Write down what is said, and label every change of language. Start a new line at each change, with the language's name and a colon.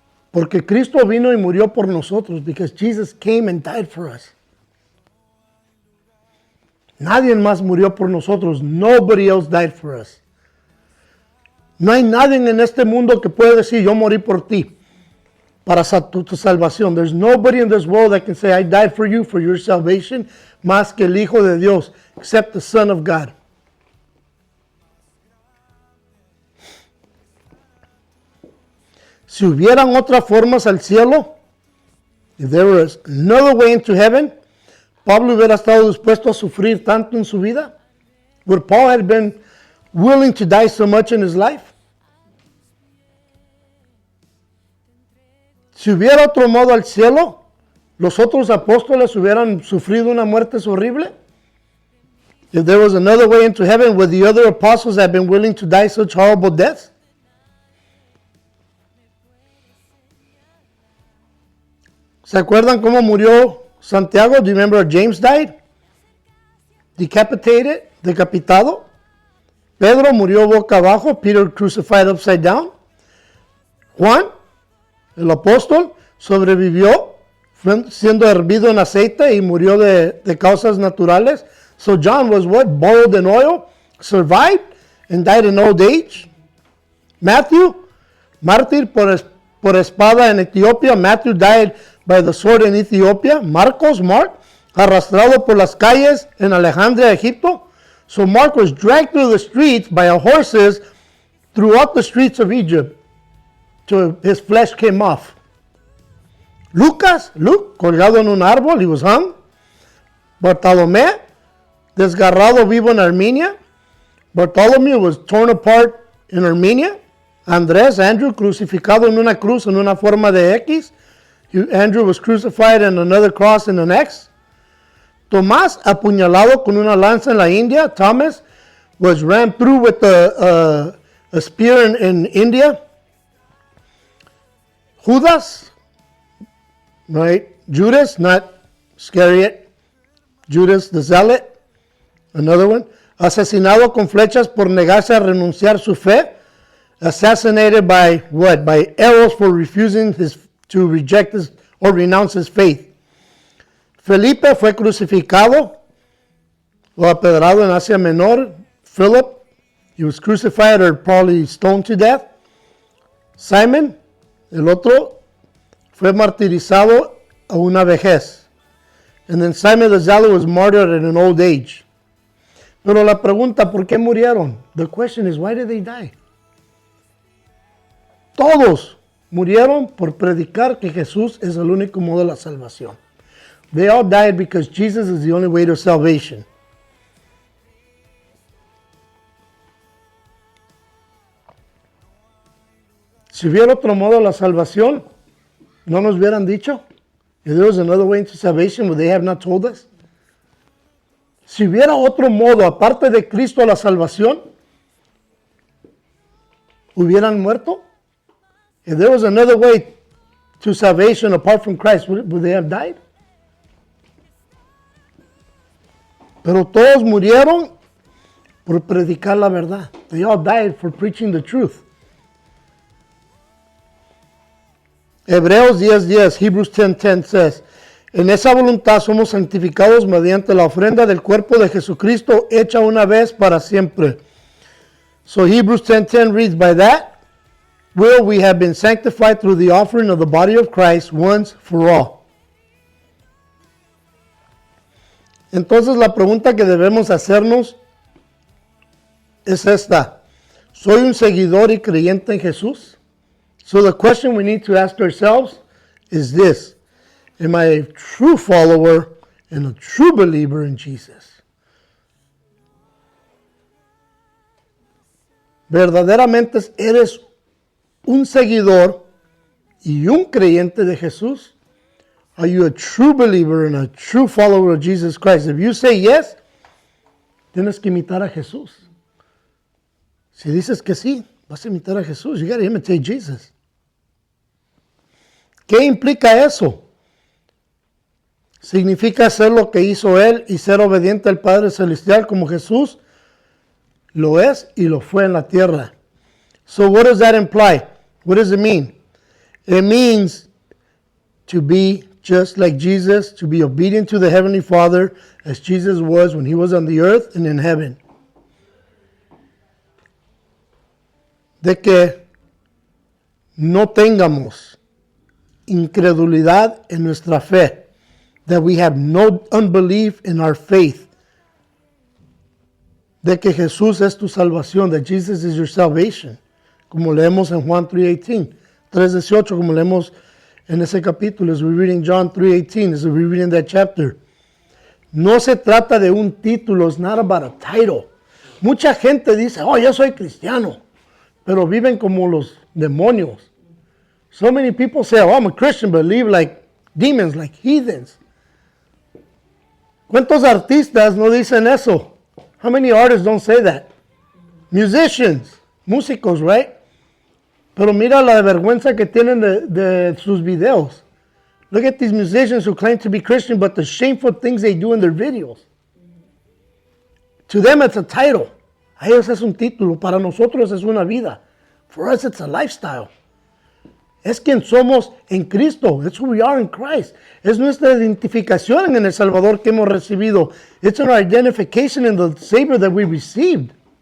Spanish: Porque Cristo vino y murió por nosotros.
English: Because Jesus came and died for us.
Spanish: Nadie más murió por nosotros.
English: Nobody else died for us.
Spanish: No hay nadie en este mundo que pueda decir, yo morí por ti, para tu salvación.
English: There's nobody in this world that can say, I died for you, for your salvation,
Spanish: más que el Hijo de Dios,
English: except the Son of God.
Spanish: Si hubieran otras formas al cielo,
English: if there was another way into heaven,
Spanish: Pablo hubiera estado dispuesto a sufrir tanto en su vida?
English: Would Paul have been willing to die so much in his life?
Spanish: Si hubiera otro modo al cielo, los otros apóstoles hubieran sufrido una muerte horrible.
English: If there was another way into heaven, would the other apostles have been willing to die such horrible deaths?
Spanish: ¿Se acuerdan cómo murió Santiago?
English: Do you remember James died? Decapitated,
Spanish: decapitado. Pedro murió boca abajo.
English: Peter crucified upside down.
Spanish: Juan, el apóstol, sobrevivió siendo hervido en aceite y murió de causas naturales.
English: So John was what? Boiled in oil, survived, and died in old age.
Spanish: Matthew, mártir por espada en Etiopía.
English: Matthew died by the sword in Ethiopia.
Spanish: Marcos, Mark, arrastrado por las calles en Alejandría, Egipto.
English: So Mark was dragged through the streets by horses throughout the streets of Egypt till his flesh came off.
Spanish: Luke, colgado en un árbol,
English: he was hung.
Spanish: Bartolomé, desgarrado vivo en Armenia.
English: Bartholomew was torn apart in Armenia.
Spanish: Andrew, crucificado en una cruz en una forma de X.
English: Andrew was crucified in another cross in an X.
Spanish: Tomás, apuñalado con una lanza en la India.
English: Thomas was ran through with a spear in India. Judas, right? Judas, not Iscariot. Judas the Zealot, another one.
Spanish: Asesinado con flechas por negarse a renunciar su fe.
English: Assassinated by what? By arrows for refusing to reject or renounce his faith.
Spanish: Felipe fue crucificado o apedrado en Asia Menor.
English: Philip, he was crucified or probably stoned to death.
Spanish: Simon, el otro, fue martirizado a una vejez.
English: And then Simon the Zealot was martyred at an old age.
Spanish: Pero la pregunta, ¿por qué murieron?
English: The question is, why did they die?
Spanish: Todos murieron por predicar que Jesús es el único modo de la salvación.
English: They all died because Jesus is the only way to salvation.
Spanish: Si hubiera otro modo de la salvación, ¿no nos hubieran dicho?
English: If there was another way into salvation, would they have not told us?
Spanish: Si hubiera otro modo aparte de Cristo a la salvación, ¿hubieran muerto?
English: If there was another way to salvation apart from Christ, would they have died?
Spanish: Pero todos murieron por predicar la verdad.
English: They all died for preaching the truth.
Spanish: Hebreos 10:10, Hebrews 10:10 says, en esa voluntad somos santificados mediante la ofrenda del cuerpo de Jesucristo hecha una vez para siempre.
English: So Hebrews 10:10 reads, by that will we have been sanctified through the offering of the body of Christ once for all.
Spanish: Entonces la pregunta que debemos hacernos es esta. ¿Soy un seguidor y creyente en Jesús?
English: So the question we need to ask ourselves is this. Am I a true follower and a true believer in Jesus?
Spanish: verdaderamente eres un seguidor y un creyente de Jesús?
English: Are you a true believer and a true follower of Jesus Christ? If you say yes,
Spanish: tienes que imitar a Jesús. Si dices que sí, vas a imitar a Jesús.
English: You got to imitate Jesus.
Spanish: ¿Qué implica eso? Significa hacer lo que hizo Él y ser obediente al Padre Celestial como Jesús lo es y lo fue en la tierra.
English: So what does that imply? What does it mean? It means to be just like Jesus, to be obedient to the Heavenly Father as Jesus was when He was on the earth and in heaven.
Spanish: De que no tengamos incredulidad en nuestra fe.
English: That we have no unbelief in our faith.
Spanish: De que Jesús es tu salvación.
English: That Jesus is your salvation.
Spanish: Como leemos en Juan 3:18. 3:18, como leemos en ese capítulo.
English: As we read in John 3:18. As we read in that chapter.
Spanish: No se trata de un título.
English: It's not about a title.
Spanish: Mucha gente dice, oh, yo soy cristiano. Pero viven como los demonios.
English: So many people say, oh, I'm a Christian, but live like demons, like heathens.
Spanish: ¿Cuántos artistas no dicen eso?
English: How many artists don't say that? Musicians,
Spanish: músicos,
English: right?
Spanish: Pero mira la vergüenza que tienen de sus videos.
English: Look at these musicians who claim to be Christian, but the shameful things they do in their videos. To them it's a title.
Spanish: A ellos es un título. Para nosotros es una vida.
English: For us it's a lifestyle.
Spanish: Es quien somos en Cristo.
English: It's who we are in Christ.
Spanish: Es nuestra identificación en el Salvador que hemos recibido.
English: It's our identification in the Savior that we received.